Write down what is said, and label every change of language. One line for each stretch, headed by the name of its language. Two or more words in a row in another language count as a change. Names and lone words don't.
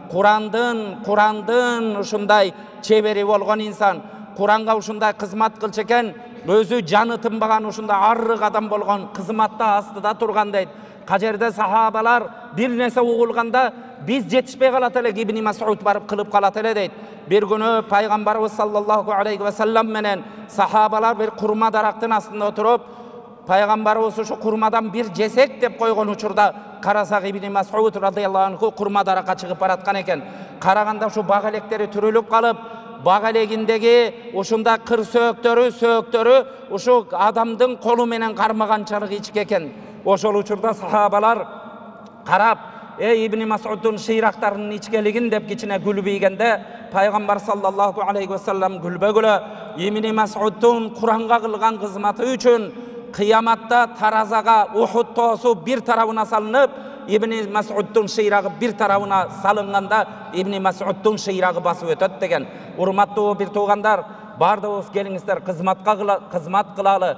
Kyrgyz: Курандын ушундай чебери болгон инсан, Куранга ушундай кызмат кылчу экен, өзү жаны тынбаган ушундай арык адам болгон, кызматта астыда турган дейт. Кажерде сахабалар бир нерсе угулганда биз жетишпей калат элек, Ибн Мас'уд барып кылып калат эле дейт. Бир күнү пайгамбарыбыз
Arabic: صلى الله عليه وسلم
Kyrgyz: менен сахабалар бир курма дарактын астында отуруп, пайгамбарыбыз ушу курмадан бир жесек деп койгон учурда карасак Ибн Мас'уд
Arabic: رضي الله عنه
Kyrgyz: курма даракка чыгып бараткан экен. Караганда ушу бак электери түрүлүп калып, бак элегиндеги ушунда кыр сөөктөрү ушу адамдын колу менен кармаганчалык ички экен. Ошол учурда сахабалар карап, Ибн Мас'уддун шыйрактарынын ичкелигин деп кичине күлбөйгенде, пайгамбар
Arabic: صلى الله عليه وسلم
Kyrgyz: күлбөгүлө Ибн Мас'уддун Куранга кылган кызматы үчүн кыяматта таразага Ухуд тоосу бир тарабына салынып, Ибн Мас'удтың шыйрағы bir тарабына салынғанда Ибн Мас'удтың шыйрағы басып өтөт деген. Урматтуу бир туугандар, бардыгыбыз келиңиздер, кызмат кылалы.